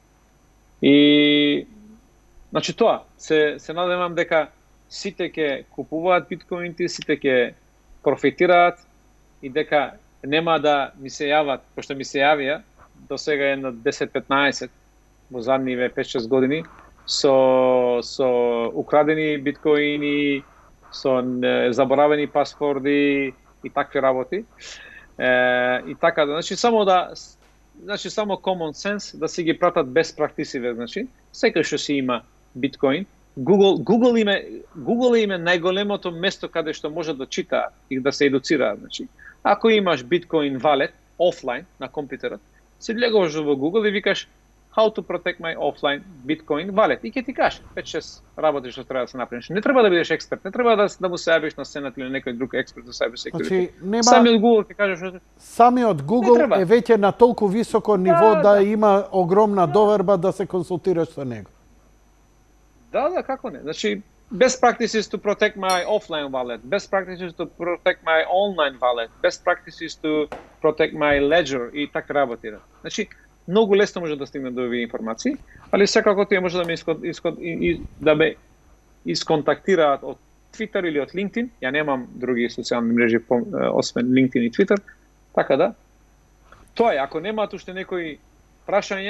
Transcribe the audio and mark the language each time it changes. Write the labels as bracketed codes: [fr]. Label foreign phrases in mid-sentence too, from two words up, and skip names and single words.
[mk] И значи тоа, се надевам дека сите ќе купуваат биткоинти, сите ќе профитираат и дека нема да ми се јават, пошто ми се јавија до сега е на 10-15 во задниве 5-6 години со украдени биткоини, со заборавени паспорди и такви работи. И така, значи само [en] common sense [mk] да си ги пратат без практисиве, значи секој што си има биткоин. Google им е најголемото место каде што може да читаат и да се едуцираат, значи. Ако имаш биткоин валет офлайн на компјутерот, си влегуваш во Google и викаш [en] how to protect my offline Bitcoin wallet. [mk] И ќе ти каже 5-6 работи што треба да се направиш. Не треба да бидеш експерт, не треба да му се јавиш на Сенат или некој друг експерт за [en] cyber security. [mk] Значи, нема... Самиот Google ќе каже што... Самиот Google е веќе на толку високо ниво да има огромна доверба да се консултираш со него. Да, како не. Значи, [en] best practices to protect my offline wallet, best practices to protect my online wallet, best practices to protect my ledger [mk] и така работи. Значи, многу лесно може да стигне до овие информации, али секако тие може да ме исконтактираат од Twitter или од LinkedIn. Ја немам други социјални мрежи освен LinkedIn и Twitter. Така да. Тоа е, ако немаат уште некои прашања...